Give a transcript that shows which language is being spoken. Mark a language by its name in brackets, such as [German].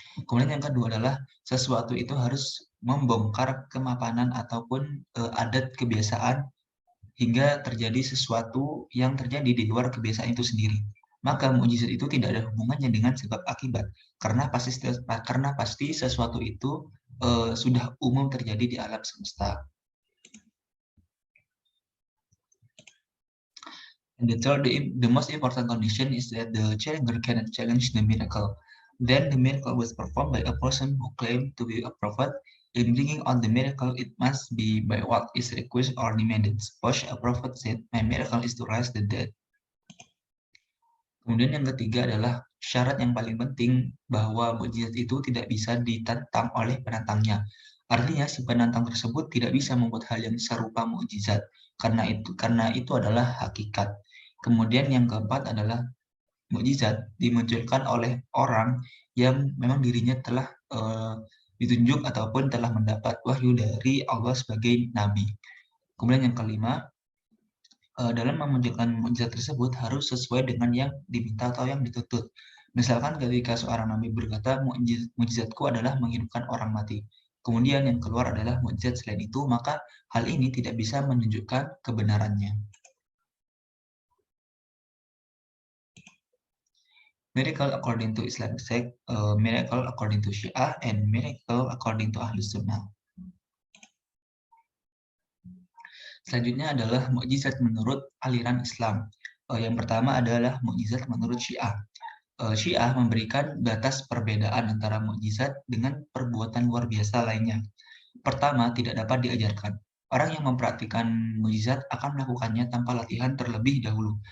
[Indonesian] Kemudian yang kedua adalah sesuatu itu harus membongkar kemapanan ataupun adat kebiasaan hingga terjadi sesuatu yang terjadi di luar kebiasaan itu sendiri. Maka mukjizat itu tidak ada hubungannya dengan sebab akibat, karena pasti sesuatu itu sudah umum terjadi di alam semesta. [English] And the third, the most important condition is that the challenger cannot challenge the miracle. Then the miracle was performed by a person who claimed to be a prophet. In bringing on the miracle, it must be by what is requested or demanded. Suppose a prophet said, "My miracle is to raise the dead." [Indonesian] Kemudian yang ketiga adalah syarat yang paling penting bahwa mukjizat itu tidak bisa ditantang oleh penantangnya. Artinya si penantang tersebut tidak bisa membuat hal yang serupa mukjizat karena itu adalah hakikat. Kemudian yang keempat adalah mukjizat dimunculkan oleh orang yang memang dirinya telah ditunjuk ataupun telah mendapat wahyu dari Allah sebagai nabi. Kemudian yang kelima, dalam memunculkan mukjizat tersebut harus sesuai dengan yang diminta atau yang dituntut. Misalkan ketika seorang nabi berkata, mukjizatku adalah menghidupkan orang mati. Kemudian yang keluar adalah mukjizat selain itu, maka hal ini tidak bisa menunjukkan kebenarannya. [English] Miracle according to Islamic sect, miracle according to Syiah, and miracle according to Ahlus Sunnah. [Indonesian] Selanjutnya adalah mukjizat menurut aliran Islam. Yang pertama adalah mukjizat menurut Syiah. Syiah memberikan batas perbedaan antara mukjizat dengan perbuatan luar biasa lainnya. Pertama, tidak dapat diajarkan. Orang yang mempraktikkan mukjizat akan melakukannya tanpa latihan terlebih dahulu.